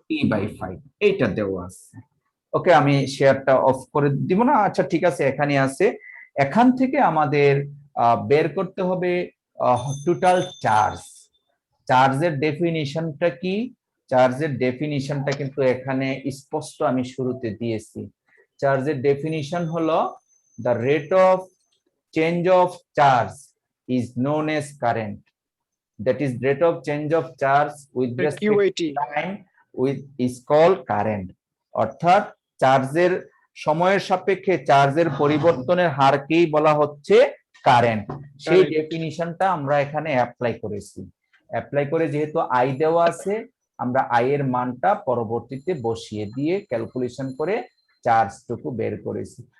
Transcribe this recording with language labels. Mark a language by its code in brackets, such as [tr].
[bn] T/5 এইটা দেওয়া আছে। ওকে, আমি শেয়ারটা অফ করে দিব না? আচ্ছা ঠিক আছে, এখানে আছে। এখান থেকে আমাদের বের করতে হবে টোটাল চার্জ। চার্জের ডেফিনিশনটা কি? চার্জের ডেফিনিশনটা কিন্তু এখানে স্পষ্ট আমি শুরুতে দিয়েছি। চার্জের ডেফিনিশন হলো [en] the rate of change of charge is known as current. That is, rate of change of charge with respect QAT to time is called current. [bn] অর্থাৎ চার্জের সময়ের সাপেক্ষে চার্জের পরিবর্তনের হারকেই বলা হচ্ছে কারেন্ট। সেই ডেফিনিশনটা আমরা এখানে অ্যাপ্লাই করেছি। অ্যাপ্লাই করে যেহেতু আই দেওয়া আছে, আমরা আই এর মানটা পরবর্তীতে বসিয়ে দিয়ে ক্যালকুলেশন করে চার্জটুকু বের করেছি।